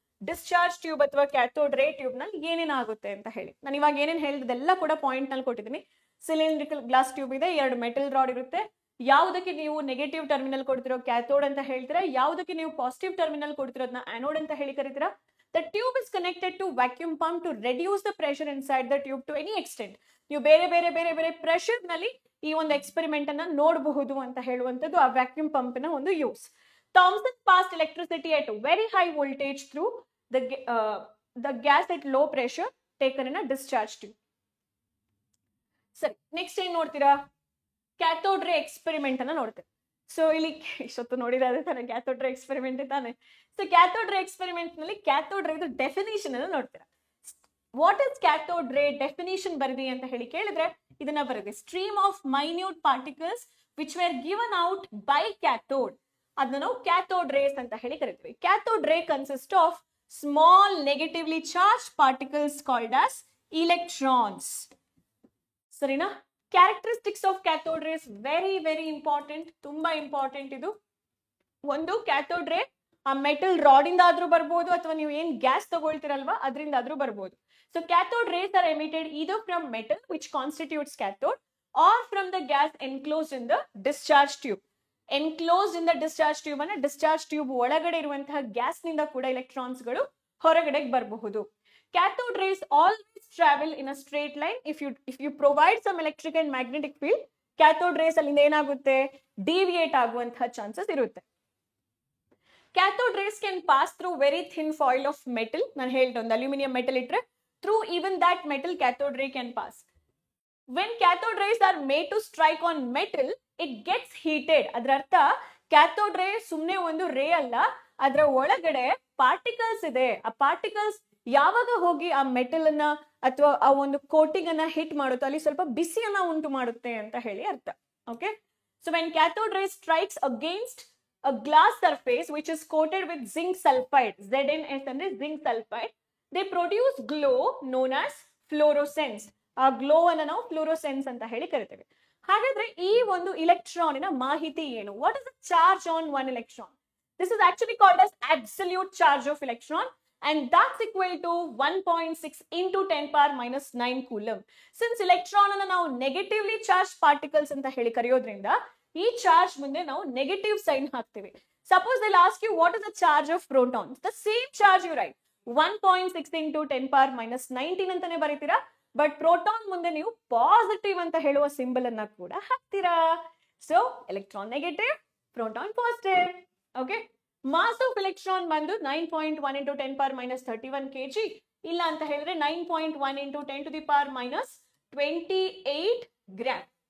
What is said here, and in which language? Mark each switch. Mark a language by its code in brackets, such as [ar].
[kn] Discharge tube ಅಥವಾ cathode ರೇ tube ನಲ್ಲಿ ಏನೇನಾಗುತ್ತೆ ಅಂತ ಹೇಳಿ ನಾನು ಇವಾಗ ಏನೇನು ಹೇಳಿದೆಲ್ಲ ಕೂಡ ಪಾಯಿಂಟ್ ನಲ್ಲಿ ಕೊಟ್ಟಿದ್ದೀನಿ. ಸಿಲಿಂಡ್ರಿಕಲ್ ಗ್ಲಾಸ್ ಟ್ಯೂಬ್ ಇದೆ, 2 ಮೆಟಲ್ ರಾಡ್ ಇರುತ್ತೆ. ಯಾವುದಕ್ಕೆ ನೀವು ನೆಗೆಟಿವ್ ಟರ್ಮಿನಲ್ ಕೊಡ್ತಿರೋ ಕ್ಯಾಥೋಡ್ ಅಂತ ಹೇಳ್ತೀರಾ, ಯಾವುದಕ್ಕೆ ನೀವು ಪಾಸಿಟಿವ್ ಟರ್ಮಿನಲ್ ಕೊಡ್ತಿರೋದನ್ನ ಆನೋಡ್ ಅಂತ ಹೇಳಿ ಕರಿತೀರಾ. [en] The tube is connected to vacuum pump to reduce the pressure inside the tube to any extent. [kn] ನೀವು ಬೇರೆ ಬೇರೆ ಬೇರೆ ಬೇರೆ ಪ್ರೆಷರ್ ನಲ್ಲಿ ಈ ಒಂದು ಎಕ್ಸ್ಪೆರಿಮೆಂಟ್ ಅನ್ನ ನೋಡಬಹುದು ಅಂತ ಹೇಳುವಂತದ್ದು ಆ ವ್ಯಾಕ್ಯೂಮ್ ಪಂಪ್ ನ ಒಂದು use. [en] Thomson passed electricity at very high voltage through the gas at low pressure taken in a discharge tube. [kn] ಸರಿ, ನೆಕ್ಸ್ಟ್ ಏನ್ ನೋಡ್ತೀರಾ, ಕ್ಯಾಥೋಡ್ ರೇ ಎಕ್ಸ್ಪೆರಿಮೆಂಟ್ ಅನ್ನ ನೋಡ್ತೀರಾ. ಸೊ ಇಲ್ಲಿ ಇಷ್ಟೊತ್ತು ನೋಡಿದ್ರೆ ತಾನೆ ಕ್ಯಾಥೋಡ್ ರೇ ಎಕ್ಸ್ಪೆರಿಮೆಂಟ್ ತಾನೆ. ಸೊ ಕ್ಯಾಥೋಡ್ ರೇ ಎಕ್ಸ್ಪೆರಿಮೆಂಟ್ ನಲ್ಲಿ ಕ್ಯಾಥೋಡ್ ರೇ ಡೆಫಿನಿಷನ್ ಅನ್ನು ನೋಡ್ತೀರಾ. [en] what is cathode ray definition [kn] ಬರದಿ ಅಂತ ಹೇಳಿ ಕೇಳಿದ್ರೆ ಇದನ್ನ ಬರದಿ. [en] stream of minute particles which were given out by cathode, [kn] ಅದನ್ನ ನಾವು ಕ್ಯಾಥೋಡ್ ರೇಸ್ ಅಂತ ಹೇಳಿ ಕರಿತೀವಿ. [en] Cathode ray consist of small negatively charge particles called as electrons. [kn] ಸರಿನಾ. [en] characteristics of cathode rays very very important, [kn] ತುಂಬಾ ಇಂಪಾರ್ಟೆಂಟ್ ಇದು. ಒಂದು ಕ್ಯಾಥೋಡ್ ರೇ ಆ ಮೆಟಲ್ ರಾಡ್ ಇಂದ ಆದ್ರೂ ಬರ್ಬೋದು ಅಥವಾ ನೀವು ಏನ್ ಗ್ಯಾಸ್ ತಗೊಳ್ತಿರಲ್ವಾ ಅದರಿಂದ ಆದ್ರೂ ಬರ್ಬೋದು. [en] So cathode rays are emitted either from metal which constitutes cathode or from the gas enclosed in the discharge tube. Enclosed in the discharge tube [kn] ಅಂದ್ರೆ ಡಿಸ್ಚಾರ್ಜ್ ಟ್ಯೂಬ್ ಒಳಗಡೆ ಇರುವಂತಹ ಗ್ಯಾಸ್ ನಿಂದ ಕೂಡ ಎಲೆಕ್ಟ್ರಾನ್ಸ್ ಗಳು ಹೊರಗಡೆ ಬರಬಹುದು. [en] Cathode rays always travel in a straight line. If you provide some electric and magnetic field, cathode rays [kn] ಅಲ್ಲಿಂದ ಏನಾಗುತ್ತೆ, ಡಿವಿಯೇಟ್ ಆಗುವಂತಹ ಚಾನ್ಸಸ್ ಇರುತ್ತೆ. [en] Cathode rays can pass through very thin foil of metal. [kn] ನಾನು ಹೇಳ್ದೆ ಒಂದು ಅಲ್ಯೂಮಿನಿಯಂ ಮೆಟಲ್ ಇಟ್ರೆ [en] through even that metal cathode ray can pass. When cathode rays are made to strike on metal, it gets heated. [kn] ಅದರ ಅರ್ಥ cathode ರೇ ಸುಮ್ಮನೆ ಒಂದು ರೇ ಅಲ್ಲ, ಅದರ ಒಳಗಡೆ ಪಾರ್ಟಿಕಲ್ಸ್ ಇದೆ. ಆ ಪಾರ್ಟಿಕಲ್ಸ್ ಯಾವಾಗ ಹೋಗಿ ಆ ಮೆಟಲ್ ಅನ್ನ ಅಥವಾ ಆ ಒಂದು ಕೋಟಿಂಗ್ ಅನ್ನ ಹಿಟ್ ಮಾಡುತ್ತೋ ಅಲ್ಲಿ ಸ್ವಲ್ಪ ಬಿಸಿಯನ್ನ ಉಂಟು ಮಾಡುತ್ತೆ ಅಂತ ಹೇಳಿ ಅರ್ಥ. [en] Okay, so when cathode ray strikes against a glass surface which is coated with zinc sulfide, ZnS ಅಂದ್ರೆ zinc sulfide, they produce glow known as fluorescence. [kn] ಆ ಗ್ಲೋ ಅನ್ನ ನಾವು ಫ್ಲೋರೋಸೆನ್ಸ್ ಅಂತ ಹೇಳಿ ಕರಿತೇವೆ. ಹಾಗಾದ್ರೆ ಈ ಒಂದು ಇಲೆಕ್ಟ್ರಾನಿನ ಮಾಹಿತಿ ಏನು? [en] What is the charge on one electron? This is actually called as absolute charge of electron and that's equal to 1.6 into 10 power minus 9 coulomb. [kn] Since electron ಅನ್ನ ನಾವು ನೆಗೆಟಿವ್ಲಿ ಚಾರ್ಜ್ ಪಾರ್ಟಿಕಲ್ಸ್ ಅಂತ ಹೇಳಿ ಕರೆಯೋದ್ರಿಂದ ಈ ಚಾರ್ಜ್ ಮುಂದೆ ನಾವು ನೆಗೆಟಿವ್ ಸೈನ್ ಹಾಕ್ತೀವಿ. [en] suppose they ask you what is the charge of protons, the same charge you write 1.6 into 10 power minus 19 [kn] ಅಂತಾನೆ ಬರೀತೀರಾ. But proton ಮುಂದೆ ನೀವು ಪಾಸಿಟಿವ್ ಅಂತ ಹೇಳುವ ಸಿಂಬಲ್ ಅನ್ನ ಕೂಡ ಹಾಕ್ತೀರಾ. [en] So electron negative, proton positive. Okay, mass of electron ಬಂದು 9.1 into 10 power minus 31 kg, [kn] ಇಲ್ಲ ಅಂತ ಹೇಳಿದ್ರೆ [en] 9.1 into 10 to the power minus 28 gram.